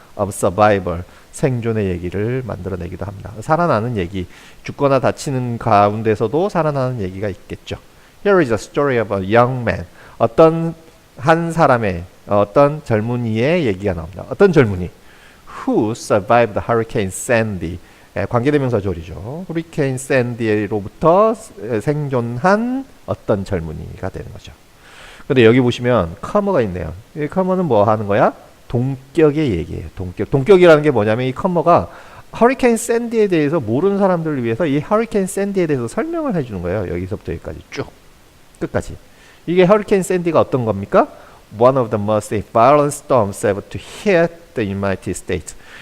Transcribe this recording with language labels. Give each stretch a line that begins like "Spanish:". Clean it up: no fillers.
English: of survival.
Korean: 생존의 얘기를 만들어내기도 합니다. 살아나는 얘기, 죽거나 다치는 가운데서도 살아나는 얘기가 있겠죠.
English: Here is a story of a young man.
Korean: 어떤 한 사람의 어떤 젊은이의 얘기가 나옵니다. 어떤 젊은이?
English: Who survived the Hurricane Sandy.
Korean: 관계대명사 조리죠. 허리케인 샌디로부터 생존한 어떤 젊은이가 되는 거죠. 근데 여기 보시면 커머가 있네요. 이 커머는 뭐 하는 거야? 동격의 얘기예요. 동격. 동격이라는 게 뭐냐면 이 커머가 허리케인 샌디에 대해서 모르는 사람들을 위해서 이 허리케인 샌디에 대해서 설명을 해주는 거예요. 여기서부터 여기까지 쭉 끝까지. 이게 허리케인 샌디가 어떤 겁니까?
English: One of the most violent storms ever to hit the United States.